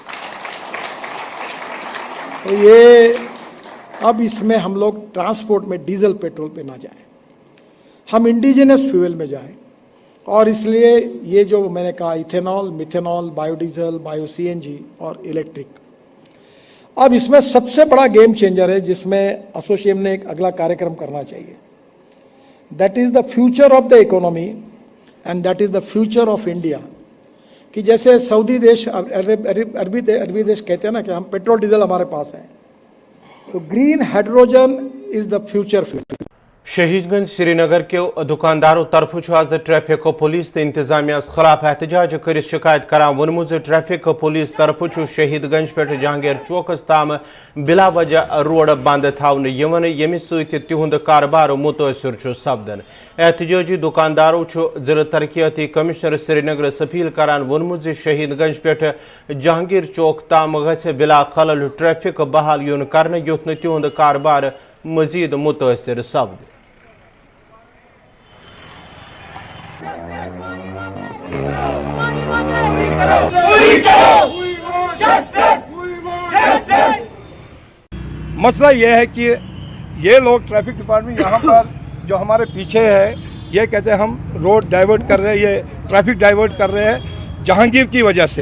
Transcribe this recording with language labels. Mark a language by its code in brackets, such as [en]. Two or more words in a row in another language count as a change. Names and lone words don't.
[hi] तो ये अब इसमें हम लोग ट्रांसपोर्ट में डीजल पेट्रोल पे ना जाएं, हम [en] indigenous fuel [hi] में जाएं। और इसलिए ये जो मैंने कहा इथेनॉल, मिथेनॉल, बायोडीजल, बायो सीएनजी और इलेक्ट्रिक, अब इसमें सबसे बड़ा [en] game changer [hi] है जिसमें एसोसिएशन ने एक अगला कार्यक्रम करना चाहिए। [en] That is the future of the economy and that is the future of India. [hi] कि जैसे सऊदी देश, अरबी देश कहते हैं ना कि हम पेट्रोल डीजल हमारे पास है, तो [en] green hydrogen is the future. [ks] शहीदगंज श्रीनगर के दुकानदारों तरफ आज [en] traffic police [ks] तो इंतजामिया खिलाफ एहतजाज कर शिकायत करान वोनमु [en] traffic police [ks] तरफ शहीदगंज पे जहांगीर चौकस ताम बिला वजह रोड बंद थावन यमि सहुंद कारबार मुतासर सपदन। एहतजाजी दुकानदारों जिला तरक्याती कमिश्नर श्रीनगर अपील करान वोनमु शहीदगंज पे जहांगीर चौक ताम गि बिला खलल ट्रैफिक बहाल यून कर युथ तिहुंद कारबार मजीद मुतासर सपद। [hi] मसला यह है कि ये लोग [en] traffic department [hi] यहाँ पर जो हमारे पीछे है, ये कहते हैं हम [en] road divert [hi] कर रहे हैं, ये [en] traffic divert [hi] कर रहे हैं जहांगीर की वजह से।